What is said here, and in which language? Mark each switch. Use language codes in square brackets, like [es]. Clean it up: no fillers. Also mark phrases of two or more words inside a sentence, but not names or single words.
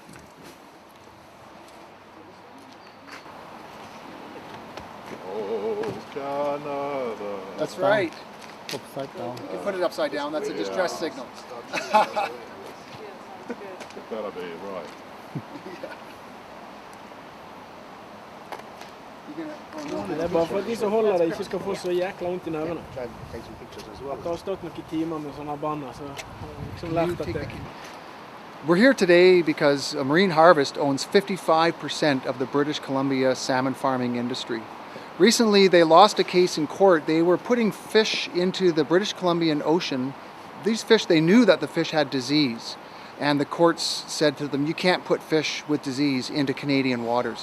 [en] Oh, Canada. That's right. Upside down. You can put it upside down. That's a distress signal. Gotta be right. [no] Det er bare for at de som holder det ikke skal få så jækla vondt I nervene. At det har stått noen timer med sånne banner, så liksom lært at det... [en] We're here today because Marine Harvest owns 55% of the British Columbia salmon farming industry. Recently, they lost a case in court. They were putting fish into the British Columbian Ocean. These fish, they knew that the fish had disease. And the courts said to them, you can't put fish with disease into Canadian waters.